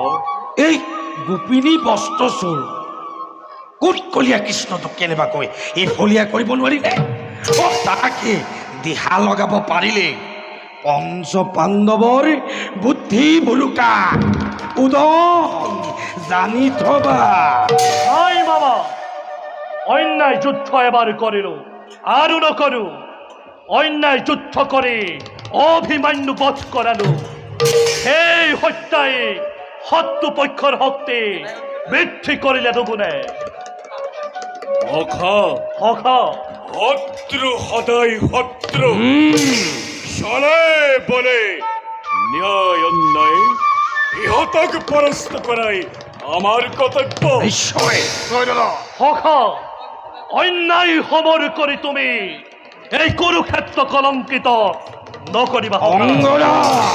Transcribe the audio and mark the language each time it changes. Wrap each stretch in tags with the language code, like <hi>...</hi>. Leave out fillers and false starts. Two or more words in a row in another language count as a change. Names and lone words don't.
<as>এই গোপিনী বস্ত্ৰ চোৰ কুটকলীয়া কৃষ্ণটোক কেনেবাকৈ এই ফলীয়া কৰিব নোৱাৰিলে তাকে দিহা লগাব পাৰিলে পঞ্চ পাণ্ডৱৰ বুদ্ধি ভুলুকা উদং জানি থবা নাই বাবা অন্যায় যুদ্ধ এবার করিল আরো নকরু অন্যায় যুদ্ধ করে অভিমান্যু বধ করালো সেই হত্যায় শত্ৰুপক্ষৰ শক্তি বৃদ্ধি কৰিলে দুগুণে অখা সখা শত্রু সদায় শত্রু চলে বলে ন্যায় অন্যায় ইহঁতক পৰাস্ত কৰাই আমাৰ কৰ্তব্য নিশ্চয় সখা অন্যায় সমর কৰি তুমি এই কুৰুক্ষেত্ৰ কলংকিত নকৰিবা সখা। অংগৰাজ</as>